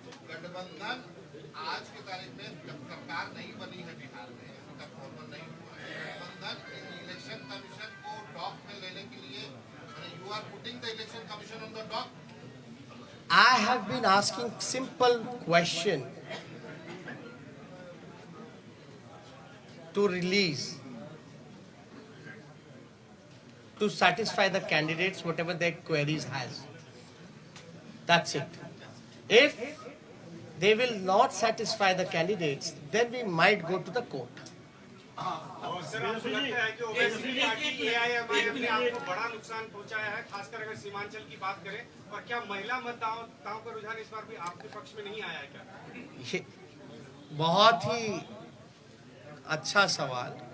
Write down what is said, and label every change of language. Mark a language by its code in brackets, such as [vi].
[hi] गठबंधन आज की तारीख में जब सरकार नहीं बनी है बिहार में, अभी तक फॉर्मल नहीं हुआ है, गठबंधन इलेक्शन कमीशन को डॉक में लेने के लिए, [en] You are putting the election commission on the dock. I have been asking simple question to release, to satisfy the candidates whatever their queries has. That's it. If they will not satisfy the candidates, then we might go to the court. [hi] और sir, आपको लगता है कि Owaisi party AIMIM ने आपको बड़ा नुकसान पहुंचाया है, खासकर अगर सीमांचल की बात करें? और क्या महिला मतदाताओं का रुझान इस बार भी आपके पक्ष में नहीं आया है क्या? ये बहुत ही अच्छा सवाल।